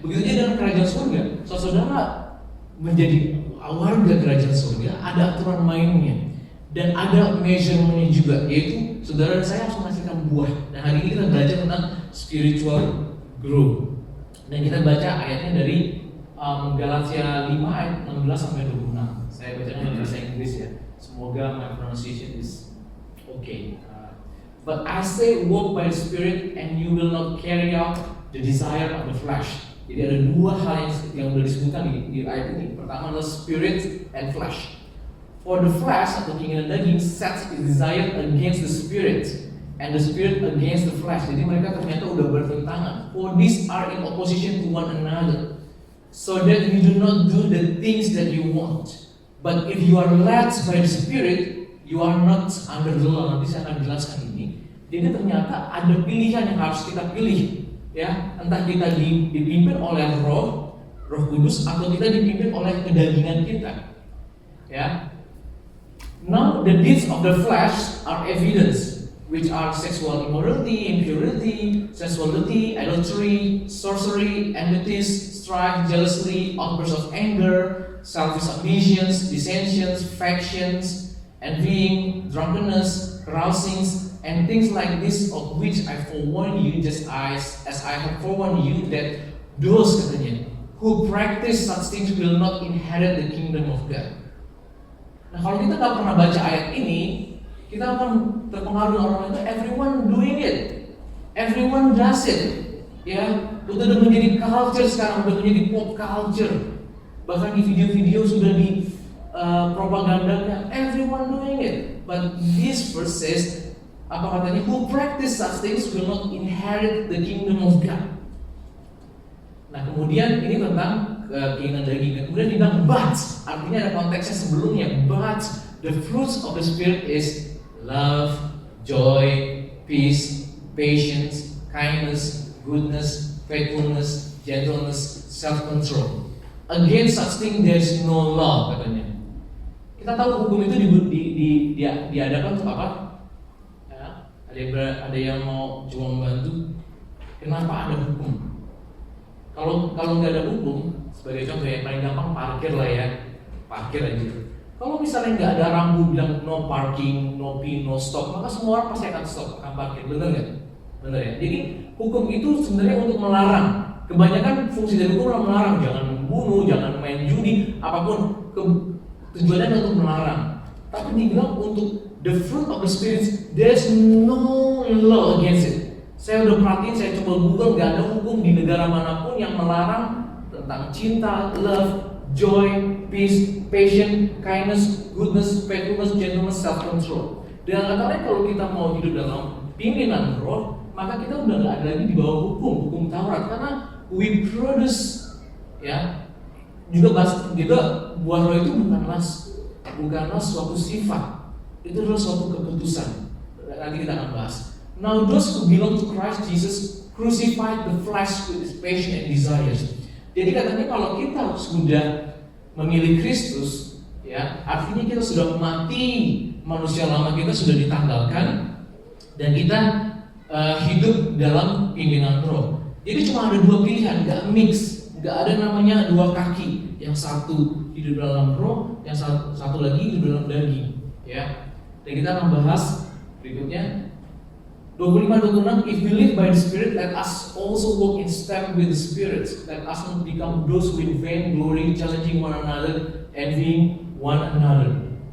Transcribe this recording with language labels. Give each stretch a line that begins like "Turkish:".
Indonesian: Begitu juga dengan kerajaan surga. Saudara menjadi warga kerajaan surga, ada aturan mainnya dan ada measurementnya juga, yaitu saudara dan saya harus menghasilkan buah. Dan hari ini kita belajar tentang spiritual growth. Dan kita baca ayatnya dari Galatia 5 ayat 16 sampai 26. Saya bacanya dalam bahasa Inggris ya. Semoga
English: my pronunciation is okay. But I say walk by the Spirit and you will not carry out the desire of the flesh.
Indonesian: Jadi ada dua hal yang sudah disebutkan di ayat ini. Pertama adalah
English: spirit and flesh. For the flesh
Indonesian: atau keinginan daging
English: sets its desire against the spirit, and the spirit against the flesh.
Indonesian: Jadi mereka ternyata udah bertentangan.
English: For these are in opposition to one another, so that you do not do the things that you want. But if you are led by the Spirit, you are not under the law.
Indonesian: Nanti saya akan jelaskan ini. Jadi ternyata ada pilihan yang harus kita pilih, ya. Entah kita dipimpin oleh Roh Kudus atau kita dipimpin oleh kedagingan kita, ya.
English: Now the deeds of the flesh are evidence, which are sexual immorality, impurity, sensuality, adultery, sorcery, enmities, strife, jealousy, outbursts of anger, selfish ambitions, dissensions, factions, envying, drunkenness, carousings, and things like this, of which I forewarn you, just as I have forewarned you, that those,
Indonesian: katanya,
English: who practice such things will not inherit the kingdom of God.
Indonesian: Nah, kalau kita nggak pernah baca ayat ini, kita akan terpengaruh orang itu.
English: Everyone doing it, everyone does it, ya.
Indonesian: Udah menjadi culture sekarang, udah menjadi pop culture. Bahkan di video-video sudah di propagandakan,
English: everyone doing it. But this verse says,
Indonesian: apa katanya?
English: Who practice such things will not inherit the kingdom of God.
Indonesian: Nah, kemudian ini tentang keinginan daging. Kemudian dibilang but, artinya ada konteksnya sebelumnya.
English: But the fruits of the Spirit is love, joy, peace, patience, kindness, goodness, faithfulness, gentleness, self-control. Against such thing there is no law,
Indonesian: katanya.
English: Kita
Indonesian: Kita tahu hukum itu diadakan untuk apa? Ya, ada yang mau cuma membantu. Kenapa ada hukum? Kalau nggak ada hukum, sebagai contoh yang paling gampang parkir lah ya, parkir aja. Kalau misalnya nggak ada rambu bilang
English: no parking, no pin, no stop,
Indonesian: maka semua orang pasti akan stop, akan parkir, benar nggak? Benar ya. Jadi hukum itu sebenarnya untuk melarang. Kebanyakan fungsi dari hukum adalah melarang, jangan membunuh, jangan main judi, apapun. Tujuannya untuk melarang. Tapi dibilang untuk
English: the fruit of the spirit, there's no law against it.
Indonesian: Saya udah perhatiin, saya coba Google, nggak ada hukum di negara manapun yang melarang tentang cinta,
English: love, joy, peace, patience, kindness, goodness, faithfulness, gentleness, self-control.
Indonesian: Dengan kata lain, kalau kita mau hidup dalam pimpinan roh, maka kita udah nggak ada lagi di bawah hukum Taurat, karena
English: we produce,
Indonesian: ya. Juga buah roh itu bukanlah suatu sifat, itu adalah suatu keputusan. Nanti kita akan bahas.
English: Now those who belong to Christ Jesus crucified the flesh with its passion and desires.
Indonesian: Jadi katanya kalau kita sudah memilih Kristus, ya, artinya kita sudah mati, manusia lama kita sudah ditanggalkan, dan kita hidup dalam pimpinan roh. Jadi cuma ada dua pilihan, nggak mix, nggak ada namanya dua kaki. Yang satu hidup dalam roh, yang satu lagi hidup dalam daging, ya. Dan kita akan bahas berikutnya.
English: 25-26, if we live by the Spirit, let us also walk in step with the Spirit. Let us not become those who in vain glory, challenging one another, envying one another.